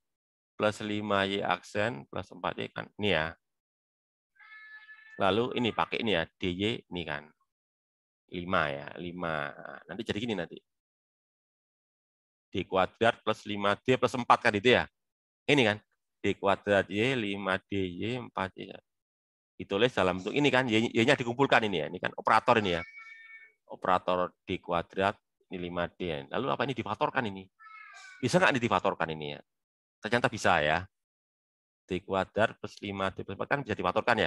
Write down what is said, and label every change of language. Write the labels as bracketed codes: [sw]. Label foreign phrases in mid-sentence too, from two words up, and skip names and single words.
[id] Plus 5Y aksen, plus 4Y kan. Ini ya. Lalu ini pakai ini ya, DY ini kan. 5 ya, 5. Nanti jadi gini nanti. D kuadrat plus 5D plus 4 kan itu ya. Ini kan. D kuadrat Y, 5DY, 4Y. Ditulis dalam bentuk ini kan. Y-nya dikumpulkan ini ya. Ini kan operator ini ya. Operator D kuadrat, ini 5D. Lalu apa ini difaktorkan ini? Bisa nggak ini difaktorkan ini ya? Ternyata bisa ya. D kuadrat plus 5D plus 4 kan bisa difaktorkan ya.